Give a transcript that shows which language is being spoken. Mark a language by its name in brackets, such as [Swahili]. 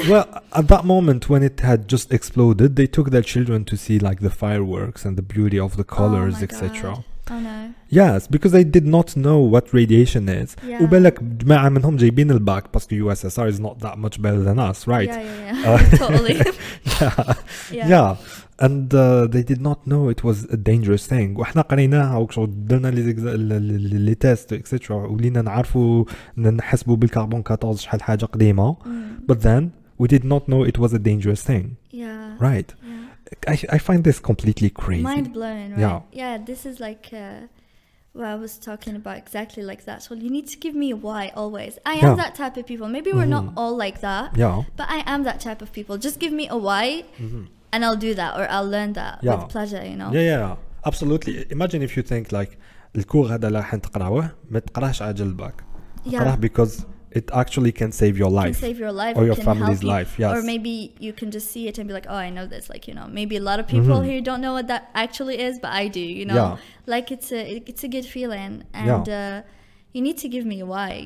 [English] Well, at that moment when it had just exploded, they took their children to see like the fireworks and the beauty of the colors, etc. Oh no. Yes, because they did not know what radiation is. Yeah. [Arabic] وبالك جماعة منهم جايبين الباك [French] parce que [English] USSR is not that much better than us, right? Yeah. Totally. Yeah. And they did not know it was a dangerous thing. [Arabic] وإحنا قريناها وكشو درنا لي تيست etc. ولينا نعرفوا نحسبوا بالكربون 14 شحال حاجة قديمة. [English] But then we did not know it was a dangerous thing. Yeah. Right. Yeah. I find this completely crazy. Mind blowing, right? Yeah. This is like what I was talking about, exactly like that. So you need to give me a why always. I am that type of people. Maybe we're not all like that. Yeah. But I am that type of people. Just give me a why. And I'll do that, or I'll learn that with pleasure, you know. Yeah, absolutely. Imagine if you think like [Arabic] الكور هذا اللي راح تقراه ما تقراهش عاجل الباك. اقراه [English] because it actually can save your life. Can save your life or your family's life. Yes. Or maybe you can just see it and be like, oh, I know this. Like, you know, maybe a lot of people here don't know what that actually is, but I do. You know, like it's a good feeling, and you need to give me a why.